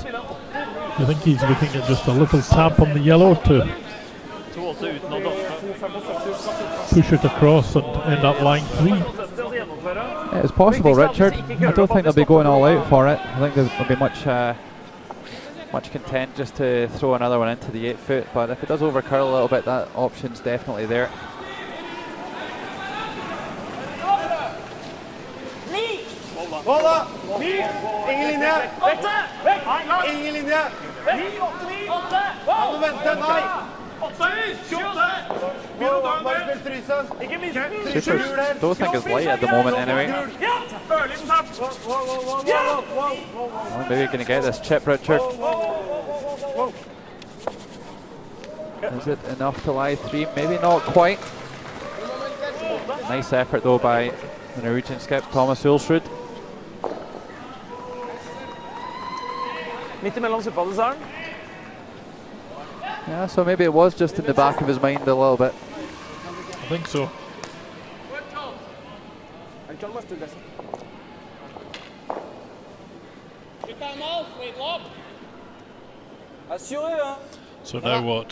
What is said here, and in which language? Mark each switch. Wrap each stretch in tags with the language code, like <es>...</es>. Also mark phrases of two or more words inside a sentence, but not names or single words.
<en>I think he's looking at just a little tap on the yellow to push it across and end up line 3. Yeah, it's possible, Richard. I don't think they'll be going all out for it. I think there'll be much content just to throw another one into the 8-foot, but if it does overcurl a little bit, that option's definitely there.</en> <no>Ingen linje! Ingen linje! Kan du vente? Nei!</no> <en>Supers don't think it's light at the moment anyway. Well, maybe you're going to get this chip, Richard. Is it enough to lie 3? Maybe not quite. Nice effort though by the Norwegian skip, Thomas Ulsrud.</en> <no>Midt imellom suppadesaren.</no> <en>Yeah, so maybe it was just in the back of his mind a little bit. I think so. So now what?</en>